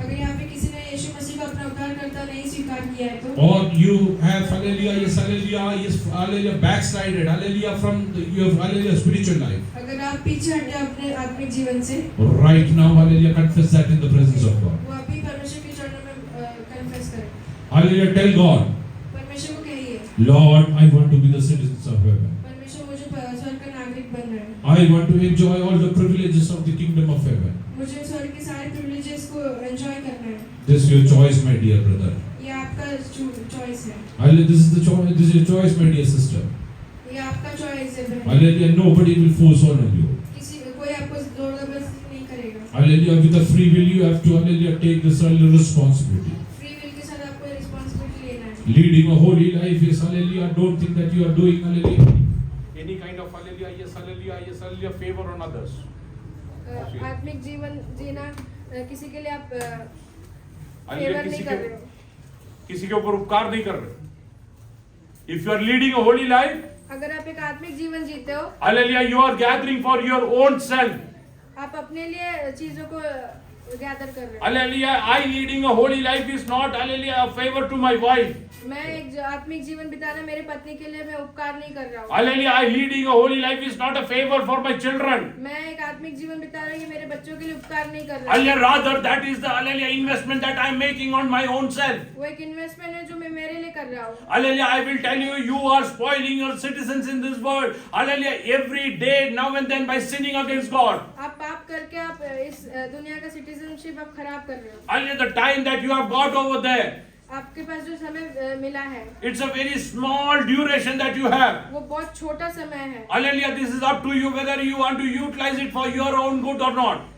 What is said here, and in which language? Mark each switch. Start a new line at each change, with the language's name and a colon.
Hindi: अगर यहाँ पे किसी ने यीशु मसीह को अपना उद्धारकर्ता नहीं स्वीकार किया है तो,
English: or you have, hallelujah, yes, hallelujah, backslided, hallelujah, from your, hallelujah, spiritual life.
Hindi: अगर आप पीछे हटे अपने आत्मिक जीवन से,
English: Right now, hallelujah, confess that in the presence of God.
Hindi: वो अभी परमेश्वर के चरणों में कन्फेस करें.
English: Hallelujah, tell God,
Hindi: परमेश्वर को कहिए,
English: Lord, I want to be the citizens of heaven.
Hindi: परमेश्वर मुझे स्वर्ग का नागरिक बनना है.
English: I want to enjoy all the privileges of the kingdom of heaven.
Hindi: मुझे स्वर्ग के सारे प्रिविलेजेस को एंजॉय करना है.
English: This is your choice, my dear brother.
Hindi: ये आपका चॉइस है.
English: Hallelujah, this is the choice. This is your choice, my dear sister.
Hindi: ये आपका चॉइस है बहन.
English: Hallelujah, nobody will force on you.
Hindi: कोई आपको जोर जबरदस्ती नहीं करेगा.
English: Hallelujah, with a free will, you have to, hallelujah, take this responsibility.
Hindi: Free will के साथ आपको रिस्पांसिबिलिटी लेना है.
English: Leading a holy life is, hallelujah, don't think that you are doing, hallelujah, any kind of, hallelujah, yes, hallelujah, favor on others.
Hindi: आत्मिक जीवन जीना किसी के लिए आप Hallelujah, फेवर नहीं कर रहे हो. किसी के ऊपर उपकार नहीं कर रहे.
English: If you are leading a holy life,
Hindi: अगर आप एक आत्मिक जीवन जीते हो,
English: hallelujah, you are gathering for your own self.
Hindi: आप अपने लिए चीजों को गैदर कर रहे हो.
English: Hallelujah, I leading a holy life is not, hallelujah, a favor to my wife.
Hindi: मैं एक आत्मिक जीवन बिताना मेरे पत्नी के लिए मैं उपकार नहीं कर रहा हूँ.
English: Hallelujah, I leading a holy life is not a favor for my children.
Hindi: मैं एक आत्मिक जीवन बिता रहा हूँ ये मेरे बच्चों के लिए उपकार नहीं कर रहा हूँ.
English: Hallelujah, rather that is the, hallelujah, investment that I am making on my own self.
Hindi: वो एक इन्वेस्टमेंट है जो मैं मेरे लिए कर रहा हूँ.
English: Hallelujah, I will tell you, you are spoiling your citizens in this world. Hallelujah, every day, now and then, by sinning against God.
Hindi: आप पाप करके आप इस दुनिया का सिटीजनशिप आप खराब कर रहे हो.
English: Hallelujah, the time that you have got over there,
Hindi: आपके पास जो समय मिला है
English: it's a very small duration that you have.
Hindi: वो बहुत छोटा समय है.
English: Hallelujah, this is up to you whether you want to utilize it for your own good or not.